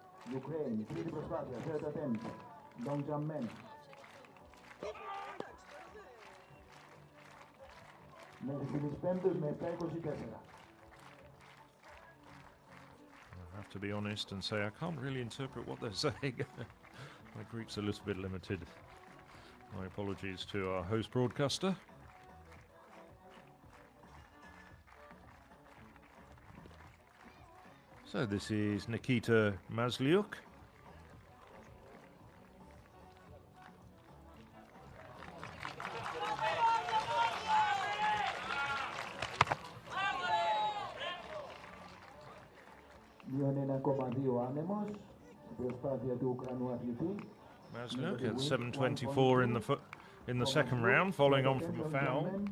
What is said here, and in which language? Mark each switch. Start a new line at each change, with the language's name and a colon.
English: Ukraine,
Greek: τρίτη προσπάθεια,
English: third attempt, long jump men.
Greek: Μέχρι στιγμής πέμπτος με 7.24.
English: I have to be honest and say I can't really interpret what they're saying. My Greek's a little bit limited. My apologies to our host broadcaster. So this is Nikita Masliuk.
Greek: Μείον 1,2 άνεμος, προσπάθεια του Ουκρανού αθλητή.
English: Masliuk at 7:24 in the second round, following on from a foul.